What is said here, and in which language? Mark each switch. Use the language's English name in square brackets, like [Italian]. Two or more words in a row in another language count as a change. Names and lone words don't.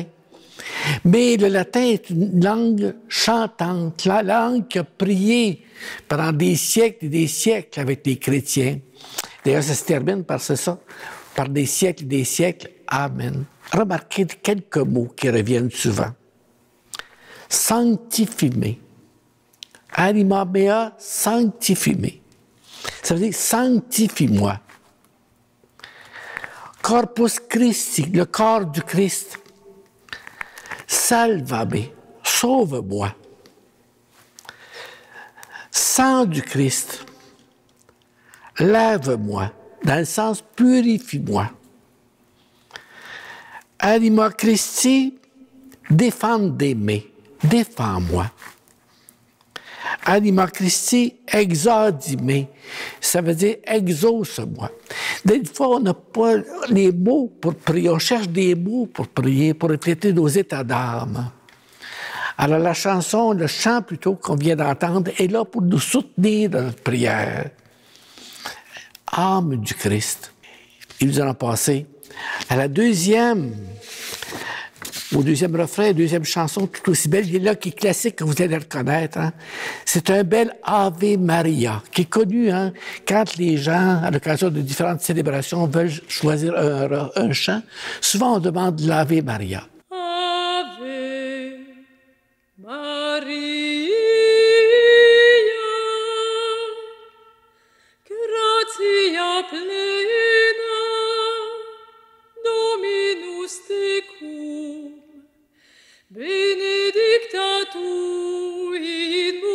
[French] Mais le latin est une langue chantante, la langue qui a prié pendant des siècles et des siècles avec les chrétiens. D'ailleurs, ça se termine par ça, par des siècles et des siècles. Amen. Remarquez quelques mots qui reviennent souvent. [Latin] Sanctifime. Anima mea sanctifime. [French] Ça veut dire sanctifie-moi. [Latin] Corpus Christi, [French] le corps du Christ. Salvame, sauve-moi. Sang du Christ, lave-moi, dans le sens purifie-moi. [Latin] Anima Christi, [French] défendez-moi, défends-moi. [Latin] Anima Christi, exaudime, [French] ça veut dire exauce-moi. Des fois, on n'a pas les mots pour prier, on cherche des mots pour prier, pour refléter nos états d'âme. Alors la chanson, le chant plutôt qu'on vient d'entendre, est là pour nous soutenir dans notre prière. Âme du Christ. Et nous allons passer à au deuxième refrain, deuxième chanson tout aussi belle, il est là qui est classique, que vous allez reconnaître. C'est un bel Ave Maria, qui est connu quand les gens, à l'occasion de différentes célébrations, veulent choisir un chant. Souvent, on demande l'Ave Maria. [Latin] Ave Maria, gratia plena, Dominus tecum, benedicta tu in